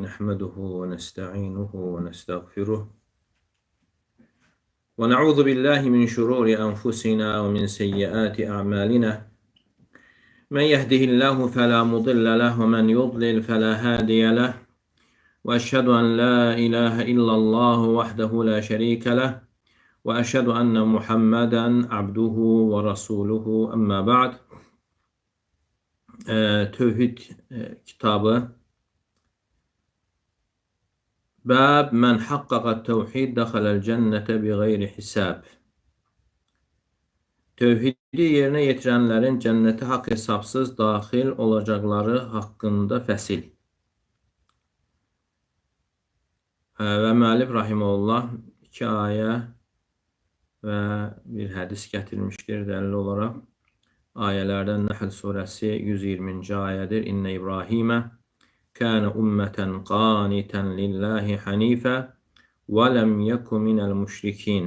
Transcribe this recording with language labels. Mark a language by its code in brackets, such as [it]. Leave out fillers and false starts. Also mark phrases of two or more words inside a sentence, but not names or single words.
[ar] نحمده ونستعينه ونستغفره ونعوذ بالله من شرور أنفسنا ومن سيئات أعمالنا من يهده الله فلا مضل له ومن يضلل فلا هادي له وأشهد أن لا إله إلا الله وحده لا شريك له وأشهد أن محمدا عبده ورسوله أما بعد. [az] Tevhid kitabı [ar] باب من حقق التوحيد دخل الجنة بغير حساب. [az] Tevhidi yerine yetirenlerin cennete hak hesapsız dahil olacakları hakkında fəsil. Və müəllif rahimehullah 2 ayə və bir hədis gətirmişdir dəlil olaraq. Ayələrdən Nəhl surəsi 120-ci ayədir. [ar] إن إبراهيم كان أمة قانتا لله حنيفا ولم يك من المشركين.